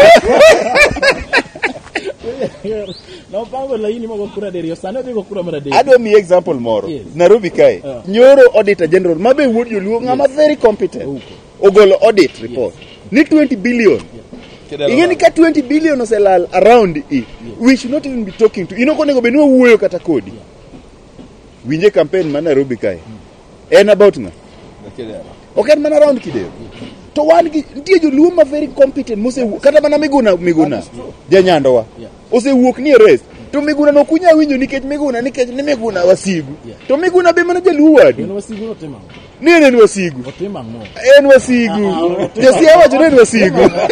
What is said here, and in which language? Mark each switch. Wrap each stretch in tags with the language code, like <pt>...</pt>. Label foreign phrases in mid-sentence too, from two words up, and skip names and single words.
<luo>No pango laini mogo kura derio sana digo kura mara derio. Adwa mi example moro.</luo> <en>Yes.</en> <luo>Nairobi kae. Nyoro Auditor General mabe wuod joluo ngama</luo> <en>very competent.</en> <luo>Ogolo</luo> <en>audit report.</en> <luo>Ni 20 billion. Ingeni ka 20 billion oselal around it.</luo> <en>We should not even be talking to.</en> <luo>Konego benua wuoyo kata kodi. Winje campaign man Nairobi kae. En about nga. Okay man around Kidero. To wan gi nitie joluo ma</luo> <en>very competent</en> <luo>mose kata mana Miguna janyandowa osewuok ni arrest to Miguna no kunya winjo nikech ni Miguna wasigu to Miguna be mana jaluo wadu En wasigu no tema. en wasigu Otema ngo. en wasigu Josia wacho ni en wasigu</luo>